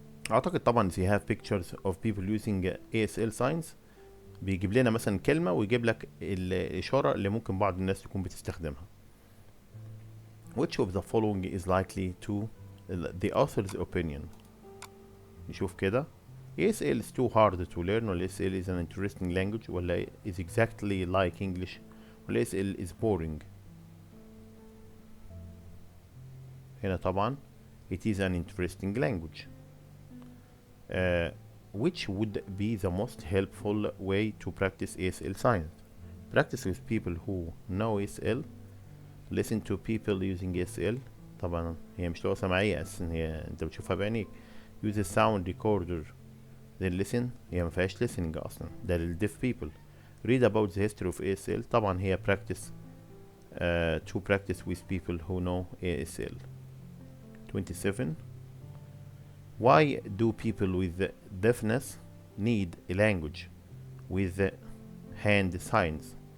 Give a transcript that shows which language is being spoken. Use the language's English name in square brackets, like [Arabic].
[Arabic] أعتقد طبعا [English] they have pictures of people using ASL signs [Arabic] بيجيب لنا مثلا كلمة ويجيب لك الإشارة اللي ممكن بعض الناس تكون بتستخدمها. [English] Which of the following is likely to the author's opinion؟ [Arabic] نشوف كده. [English] ASL is too hard to learn، [Arabic] ولا [English] ASL is an interesting language، ولا is exactly like English، ولا ASL is boring. [Arabic] هنا طبعا [English] it is an interesting language. Which would be the most helpful way to practice ASL science؟ Practice with people who know ASL. Listen to people using ASL. [Arabic] طبعا هي مش لغة سمعية أساسا، هي أنت بتشوفها بعينيك. [English] Use a sound recorder then listen. [Arabic] هي مفيهاش listening أصلا، ده لل [English] deaf people. Read about the history of ASL. [Arabic] طبعا هي [English] practice to practice with people who know ASL. 27. Why do people with deafness need a language with hand signs?